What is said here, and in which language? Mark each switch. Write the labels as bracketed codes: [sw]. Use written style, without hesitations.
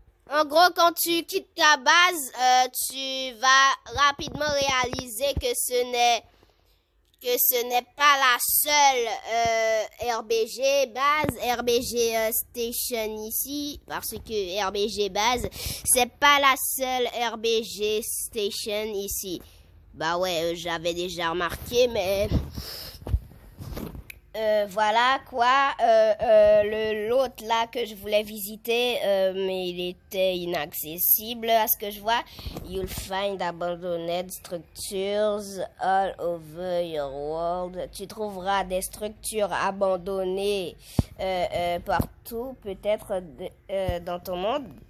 [fr] En gros, quand tu quittes ta base, tu vas rapidement réaliser que ce n'est pas la seule RBG base, RBG station ici, parce que RBG base, c'est pas la seule RBG station ici. Bah ouais, j'avais déjà remarqué, mais voilà quoi, l'autre là que je voulais visiter, mais il était inaccessible à ce que je vois. [en] You'll find abandoned structures all over your world. [fr] Tu trouveras des structures abandonnées partout, peut-être dans ton monde.